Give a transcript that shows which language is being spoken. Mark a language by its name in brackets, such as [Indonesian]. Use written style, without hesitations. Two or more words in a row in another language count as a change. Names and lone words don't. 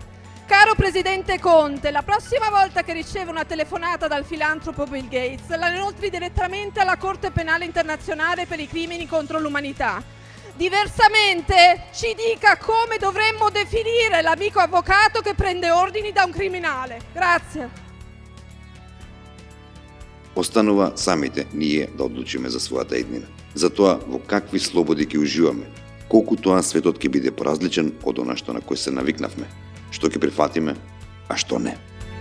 [Italian] Caro Presidente Conte, la prossima volta che riceve una telefonata dal filantropo Bil Gејтс, la inoltri direttamente alla Corte Penale Internazionale per i crimini contro l'umanità. Diversamente ci dica come dovremmo definire l'amico avvocato che prende ordini da un criminale. Grazie. [Macedonian] Останува самите ние да одлучиме за својата еднина. За тоа во какви слободи ќе уживаме, колку тоа светот ќе биде поразличен од она што на кој се навикнавме, што ќе прифатиме, а што не.